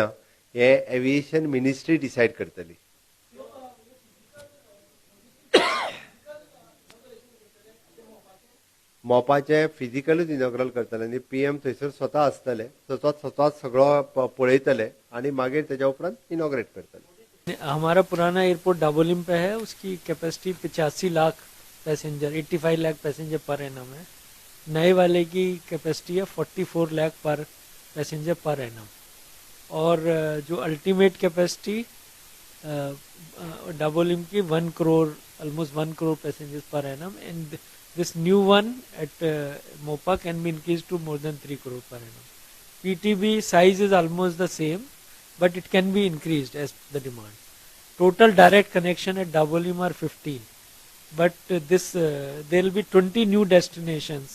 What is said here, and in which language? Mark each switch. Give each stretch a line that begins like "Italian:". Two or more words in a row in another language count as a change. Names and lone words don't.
Konkani: हे
English: aviation ministry
Konkani: डिसायड करतली. मोपाचे फिजिकलूच इनॉग्रल करतले आनी पीएम थंयसर स्वता आसतले स्वता सगळो पळयतले आनी मागीर तेच्या उपरांत इनॉग्रेट करतले.
Hindi: हमारा पुराना एयरपोर्ट डाबोलिम पे है, उसकी कैपेसिटी 85 लाख पैसेंजर 85 लाख
English: passenger per annum
Hindi: है. नए वाले की कैपेसिटी है 44 लाख पर
English: passenger per annum.
Hindi: और जो अल्टीमेट कैपेसिटी डाबोलिम की 1 करोड़
English: almost 1 crore passengers per annum, and this new one at Mopa can be increased to more than 3 crore per annum. PTB size is almost the same, but it can be increased as the demand. Total direct connection at Dabolim are 15, but there will be 20 new destinations.